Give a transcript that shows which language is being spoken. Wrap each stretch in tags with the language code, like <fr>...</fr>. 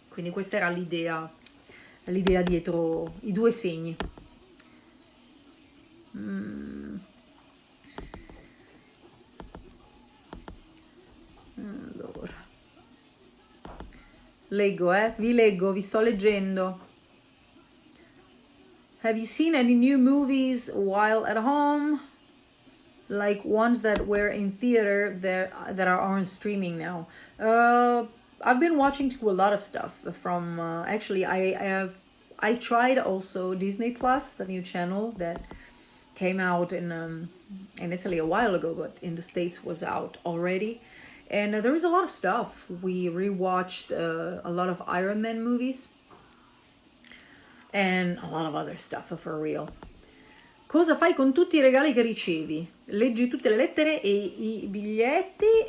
<it>Quindi questa era l'idea dietro i due segni. Allora, leggo, vi sto leggendo.</it> <en>Have you seen any new movies while at home? Like ones that were in theater that are on streaming now. I've been watching a lot of stuff from actually I tried also Disney Plus, the new channel that came out in Italy a while ago, but in the States was out already. And there is a lot of stuff. We rewatched a lot of Iron Man movies and a lot of other stuff for real.</en> <it>Cosa fai con tutti i regali che ricevi? Leggi tutte le lettere e i biglietti?</it>